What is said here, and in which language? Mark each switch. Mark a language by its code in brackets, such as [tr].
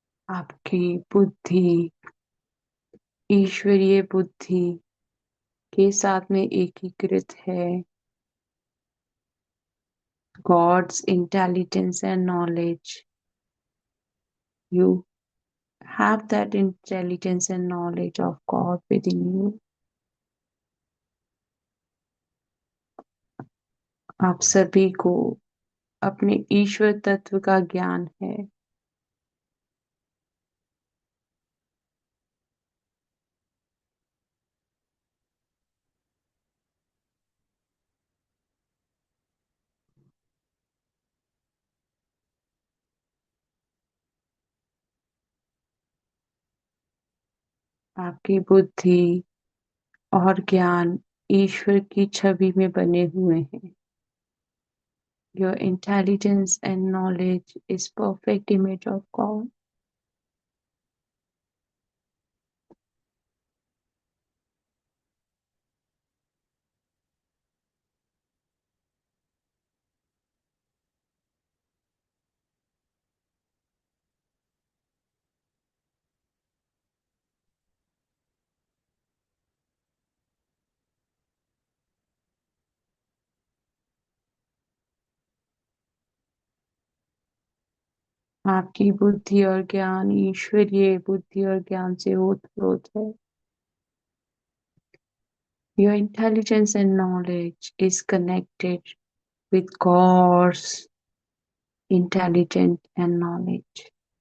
[hi] आपकी बुद्धि ईश्वरीय बुद्धि के साथ में एकीकृत है। [en] God's intelligence and knowledge. You have that intelligence and knowledge of God within you. [hi] आप सभी को अपने ईश्वर तत्व का ज्ञान है। आपकी बुद्धि और ज्ञान ईश्वर की छवि में बने हुए हैं। [en] Your intelligence and knowledge is perfect image of God. [hi] आपकी बुद्धि और ज्ञान ईश्वरीय बुद्धि और ज्ञान से ओतप्रोत है। [en] Your intelligence and knowledge is connected with God's intelligence and knowledge.